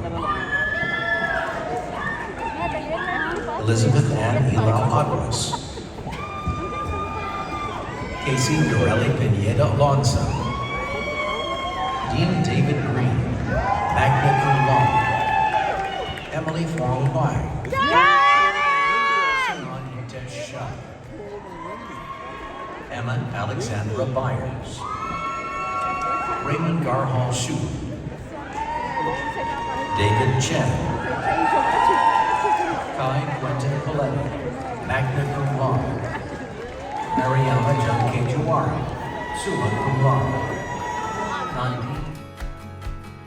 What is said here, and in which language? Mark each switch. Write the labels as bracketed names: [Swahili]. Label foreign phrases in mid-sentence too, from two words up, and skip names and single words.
[English] Elizabeth Ann Elau Aguas. Casey Dorelli Pineda Alonso. Dean David Green. [Latin] Magna cum laude. [English] Emily Fong Huai. Simon Hitesh Shah. Emma Alexandra Byers. Raymond Garhal Shu. David Chen. Kai Quentin Paletti. [Latin] Magna cum laude. [English] Mariama Junke Juwara. [Latin] Summa cum laude. [English] Nandi